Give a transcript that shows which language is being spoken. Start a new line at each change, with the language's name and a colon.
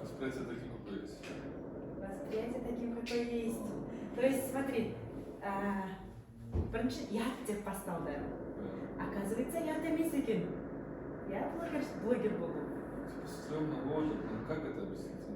Russian: Восприятие таким, какой есть. Восприятие таким, какой есть. То есть, смотри,
Kazakh: бірінші ят деп басталды.
Russian: Оказывается,
Kazakh: ят емес екен. Я блогер болдым.
Russian: Типа стрёмно ложит, ну как это объяснить?